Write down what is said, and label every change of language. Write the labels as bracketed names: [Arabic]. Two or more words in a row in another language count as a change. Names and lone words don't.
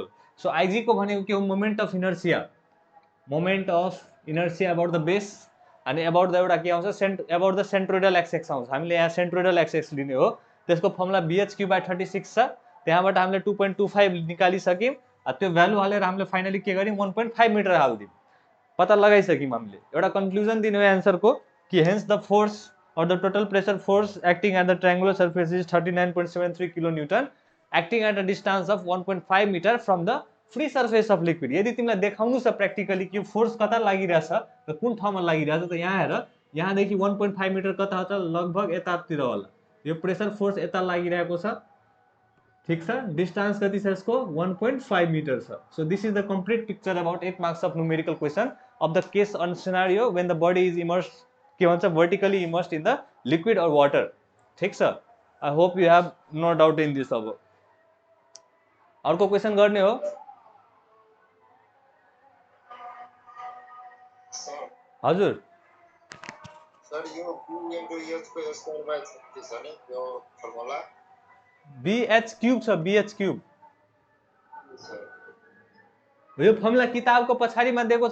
[English] So IG [Nepali] को भनेको के हो, [English] moment of inertia, moment of inertia about the base, अनि about the [Nepali] एउटा के आउँछ [English] about the centroidal axis आउँछ। [Nepali] हामीले यहाँ [English] centroidal axis [Nepali] लिने हो, त्यसको फर्मुला bh/36 छ, त्यहाँबाट हामीले 2.25 निकालिसक्यौँ। त्यो भ्यालु हालेर हामीले फाइनली के गर्यौँ 1.5 मिटर हालिदिउँ, पत्ता लगाइसक्यौँ हामीले। एउटा कन्क्लुजन दिने हो एन्सरको कि [English] hence the force or the total pressure force acting at the triangular surface is 39.73 kilonewton acting at a distance of 1.5 meter from the free surface of liquid। [Nepali] यदि तिमीलाई देखाउनु छ प्र्याक्टिकली कि फोर्स कता लागिरहेछ र कुन ठाउँमा लागिरहेछ, त यहाँ हेर, यहाँदेखि 1.5 मिटर कता छ, लगभग यतातिर होला, यो [English] pressure force [Nepali] यता लागिरहेको छ, ठिक छ। डिस्टेंस कति छ यसको 1.5 मिटर छ। [English] So this is the complete picture about 8 marks of numerical question of the case on scenario when the body is immersed, [Nepali] के भन्छ [English] vertically immersed in the liquid or water, [Nepali] ठिक छ। [English] I hope you have no doubt in this. [Nepali] अब अर्को क्वेशन गर्ने हो। हजुर सर यो [English] q into h [Nepali] को [English] square by 36 [Nepali] छ नि यो फर्मुला, [English] bh cube [Nepali] छ, [English] bh cube [Nepali] यो फर्मुला किताबको पछाडिमा दिएको छ।